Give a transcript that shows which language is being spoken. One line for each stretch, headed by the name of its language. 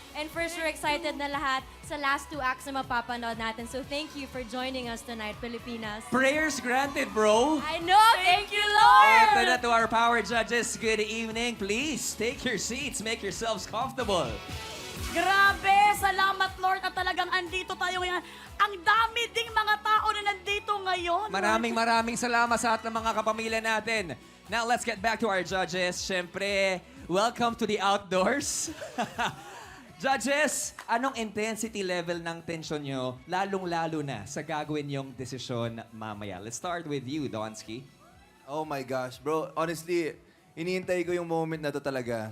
English: And for sure, excited
Filipino: na lahat sa
English: last 2 acts
Filipino: na mapapanood natin.
English: So thank you for joining us tonight, Pilipinas. Prayers granted, bro. I know! Thank you, Lord!
Filipino: Ito na
English: to our power judges. Good evening. Please, take your seats. Make yourselves comfortable.
Filipino: Grabe, salamat Lord at talagang andito tayo ngayon. Ang dami ding mga tao na nandito ngayon. Maraming salamat sa ating mga kapamilya natin.
English: Now, let's get back to our judges.
Filipino: Siyempre,
English: welcome to the outdoors.
Filipino: Judges, anong
English: intensity level
Filipino: ng tension nyo, lalong-lalo na sa gagawin yung desisyon mamaya?
English: Let's start with you, Donsky. Oh my gosh, bro. Honestly,
Filipino: iniintay ko yung moment na to talaga.